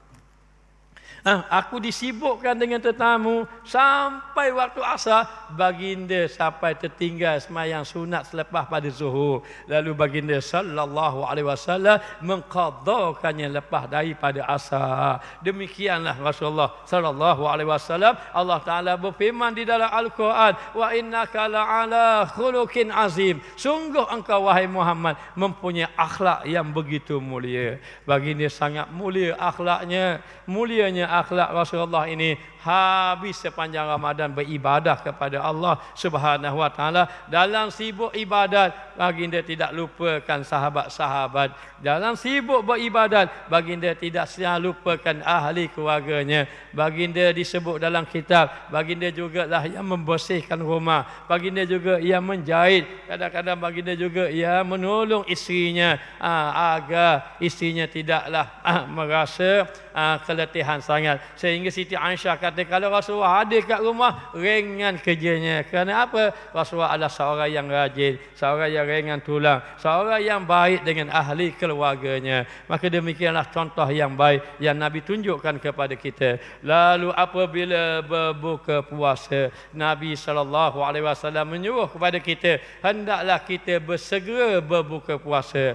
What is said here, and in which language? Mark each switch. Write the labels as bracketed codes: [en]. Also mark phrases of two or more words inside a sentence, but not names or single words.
[ms] Aku disibukkan dengan tetamu sampai waktu asar, baginda sampai tertinggal sembahyang sunat selepas pada zuhur. Lalu baginda [ar] صلى الله عليه وسلم [ms] mengqadhakannya lepas daripada asar. Demikianlah Rasulullah [ar] صلى الله عليه وسلم. [ms] Allah Taala berfirman di dalam Al-Quran, [ar] وإنك لعلى خلق عظيم. [ms] Sungguh engkau wahai Muhammad mempunyai akhlak yang begitu mulia. Baginda sangat mulia akhlaknya. Mulianya akhlak Rasulullah ini habis sepanjang Ramadan beribadah kepada Allah [ar] سبحانه وتعالى. [ms] Dalam sibuk ibadat, baginda tidak lupakan sahabat-sahabat. Dalam sibuk beribadat, baginda tidak selalu lupakan ahli keluarganya. Baginda disebut dalam kitab, baginda jugalah yang membersihkan rumah. Baginda juga yang menjahit. Kadang-kadang baginda juga yang menolong isterinya agar isterinya tidaklah merasa keletihan sangat. Sehingga Siti Aisyah kata, kalau Rasulullah ada kat rumah, ringan kerjanya. Kerana apa? Rasulullah adalah seorang yang rajin, seorang yang ringan tulang, seorang yang baik dengan ahli keluarganya. Maka demikianlah contoh yang baik yang Nabi tunjukkan kepada kita. Lalu apabila berbuka puasa, Nabi SAW menyuruh kepada kita, hendaklah kita bersegera berbuka puasa.